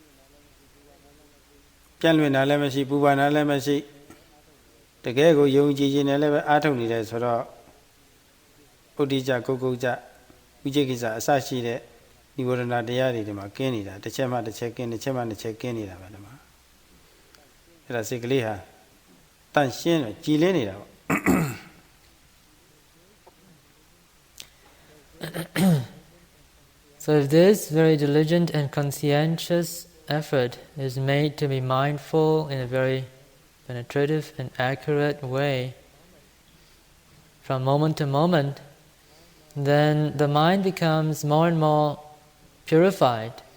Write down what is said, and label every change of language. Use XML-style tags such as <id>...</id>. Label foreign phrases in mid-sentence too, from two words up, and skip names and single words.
<my>ပြန့်လွင်တာလည်းမရှိပူပန်တာလည်းမရှိတကယ်ကိုယုံကြည်ခြင်းနဲ့လည်းပဲအားထုတ်နေတယ်ဆိုတော့ဥဒိကြကုတ်ကုတ်ကြဝိจิကိစ္စအစရှိတဲ့နိဝရဏတရားတွေဒီမှာကင်းနေတာတစ်ချက်မှတစ်ချက်ကင်းတစ်ချက်မှတစ်ချက်ကင်းနေတာပဲဒီမှာအဲ့ဒါစိတ်ကလေးဟာတန့်ရှင်းတယ်ကြည်လင်းနေတာပေါ့</my> <en>So if this very diligent and conscientious effort is made to be mindful in a very penetrative and accurate way from moment to moment, then the mind becomes more and more purified.</en>